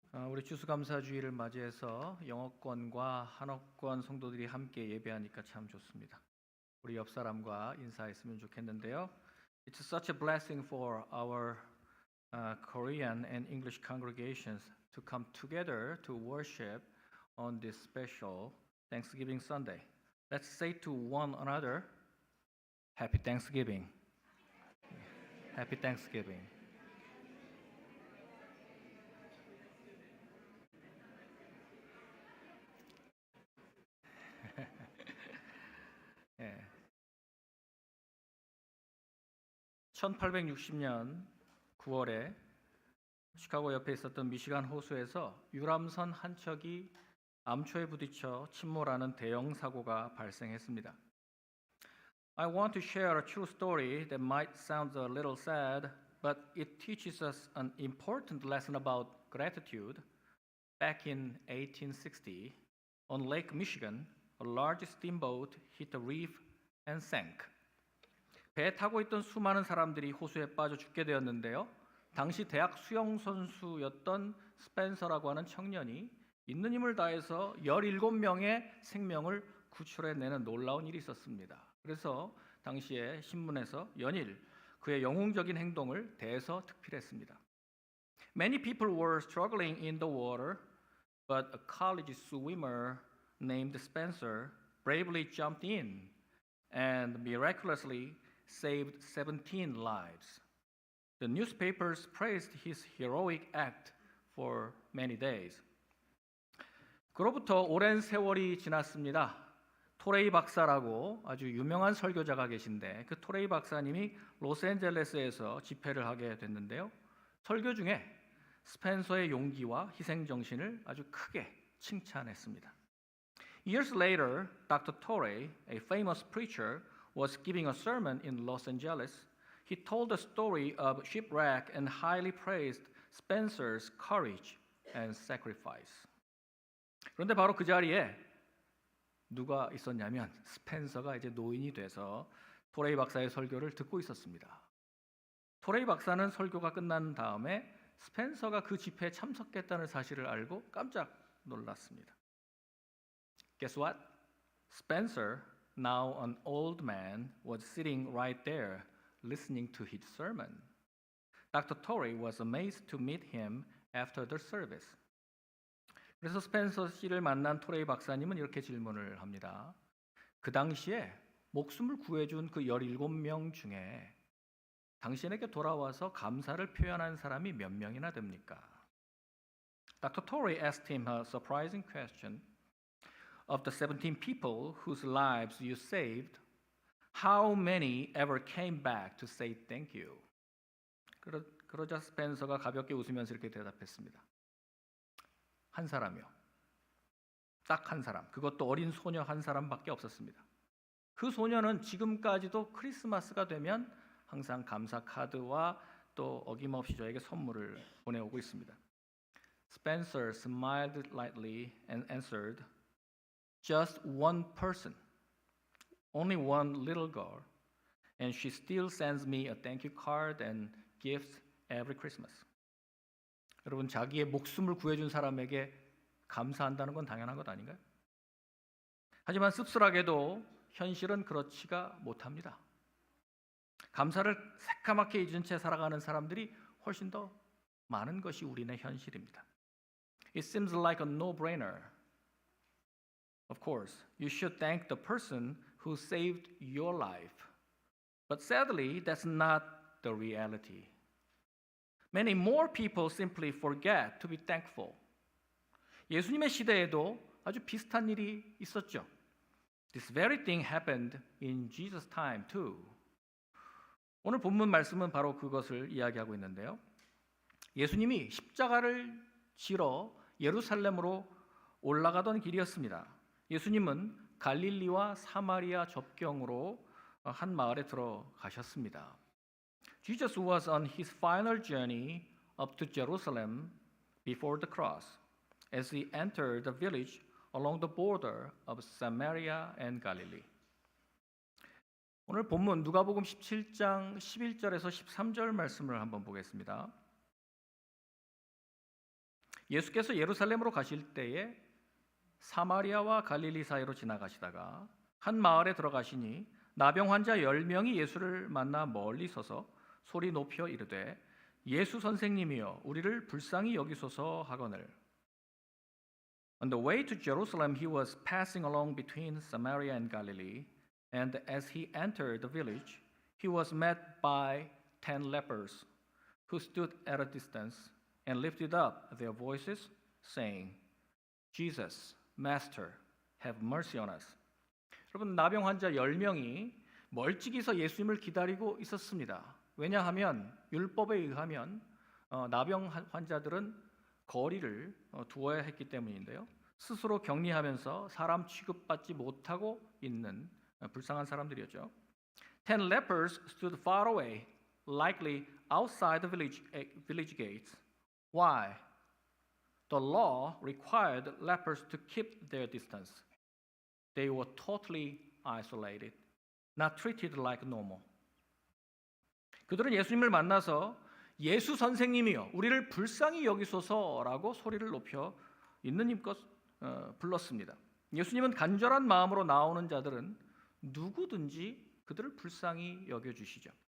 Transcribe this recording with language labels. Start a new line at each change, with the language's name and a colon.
Korean: 우리 추수감사주의를 맞이해서 영어권과 한어권 성도들이 함께 예배하니까 참 좋습니다. 우리 옆 사람과 인사했으면 좋겠는데요.
English: It's such a blessing for our Korean and English congregations to come together to worship on this special Thanksgiving Sunday. Let's say to one another, Happy Thanksgiving. Happy Thanksgiving.
Korean: 예. 1860년 9월에 시카고 옆에 있었던 미시간 호수에서 유람선 한 척이 암초에 부딪혀 침몰하는 대형 사고가 발생했습니다.
English: I want to share a true story that might sound a little sad, but it teaches us an important lesson about gratitude. Back in 1860, on Lake Michigan, a large steamboat hit a reef and sank.
Korean: 배에 타고 있던 수많은 사람들이 호수에 빠져 죽게 되었는데요. 당시 대학 수영 선수였던 스펜서라고 하는 청년이 있는 힘을 다해서 17명의 생명을 구출해내는 놀라운 일이 있었습니다. 그래서 당시에 신문에서 연일 그의 영웅적인 행동을 대서특필했습니다.
English: Many people were struggling in the water, but a college swimmer named Spencer bravely jumped in and miraculously saved 17 lives. The newspapers praised his heroic act for many days.
Korean: 그로부터 오랜 세월이 지났습니다. 토레이 박사라고 아주 유명한 설교자가 계신데 그 토레이 박사님이 로스앤젤레스에서 집회를 하게 됐는데요. 설교 중에 스펜서의 용기와 희생 정신을 아주 크게 칭찬했습니다.
English: Years later, Dr. Torrey, a famous preacher, was giving a sermon in Los Angeles. He told the story of shipwreck and highly praised Spencer's courage and sacrifice.
Korean: 그런데 바로 그 자리에 누가 있었냐면 스펜서가 이제 노인이 돼서 토레이 박사의 설교를 듣고 있었습니다. 토레이 박사는 설교가 끝난 다음에 스펜서가 그 집회에 참석했다는 사실을 알고 깜짝 놀랐습니다.
English: Guess what? Spencer, now an old man, was sitting right there listening to his sermon. Dr. Torrey was amazed to meet him after the service.
Korean: 그래서 스펜서 씨를 만난 토레이 박사님은 이렇게 질문을 합니다. 그 당시에 목숨을 구해준 그 17명 중에 당신에게 돌아와서 감사를 표현한 사람이 몇 명이나 됩니까?
English: Dr. Torrey asked him a surprising question. Of the 17 people whose lives you saved, how many ever came back to say thank you?
Korean: 그러자 스펜서가 가볍게 웃으면서 이렇게 대답했습니다. 한 사람이요. 딱 한 사람. 그것도 어린 소녀 한 사람밖에 없었습니다. 그 소녀는 지금까지도 크리스마스가 되면 항상 감사 카드와 또 어김없이 저에게 선물을 보내오고 있습니다.
English: Spencer smiled lightly and answered, Just one person, only one little girl, and she still sends me a thank you card and gifts every Christmas.
Korean: 여러분, 자기의 목숨을 구해준 사람에게 감사한다는 건 당연한 것 아닌가요? 하지만 씁쓸하게도 현실은 그렇지가 못합니다. 감사를 새까맣게 잊은 채 살아가는 사람들이 훨씬 더 많은 것이 우리네 현실입니다.
English: It seems like a no-brainer. Of course, you should thank the person who saved your life. But sadly, that's not the reality. Many more people simply forget to be thankful.
Korean: 예수님의 시대에도 아주 비슷한 일이 있었죠.
English: This very thing happened in Jesus' time too.
Korean: 오늘 본문 말씀은 바로 그것을 이야기하고 있는데요. 예수님이 십자가를 지러 예루살렘으로 올라가던 길이었습니다. 예수님은 갈릴리와 사마리아 접경으로 한 마을에 들어가셨습니다.
English: Jesus was on his final journey up to Jerusalem before the cross, as he entered the village along the border of Samaria and Galilee.
Korean: 오늘 본문 누가복음 17장 11절에서 13절 말씀을 한번 보겠습니다. 예수께서 예루살렘으로 가실 때에 사마리아와 갈릴리 사이로 지나가시다가 한 마을에 들어가시니 나병 환자 10명이 예수를 만나 멀리 서서 소리 높여 이르되 예수 선생님이여 우리를 불쌍히 여기소서 하거늘.
English: On the way to Jerusalem he was passing along between Samaria and Galilee, and as he entered the village he was met by 10 lepers who stood at a distance and lifted up their voices saying, Jesus, Master, have mercy on us.
Korean: 여러분, 나병 환자 10명이 멀찍이서 예수님을 기다리고 있었습니다. 왜냐하면 율법에 의하면 나병 환자들은 거리를 두어야 했기 때문인데요. 스스로 격리하면서 사람 취급받지 못하고 있는 불쌍한 사람들이었죠.
English: 10 lepers stood far away, likely outside the village gates. Why? The law required lepers to keep their distance. They were totally isolated, not treated like normal.
Korean: 그들은 예수님을 만나서 예수 선생님이여 우리를 불쌍히 여기소서라고 소리를 높여 있는 힘껏 불렀습니다. 예수님은 간절한 마음으로 나오는 자들은 누구든지 그들을 불쌍히 여겨주시죠.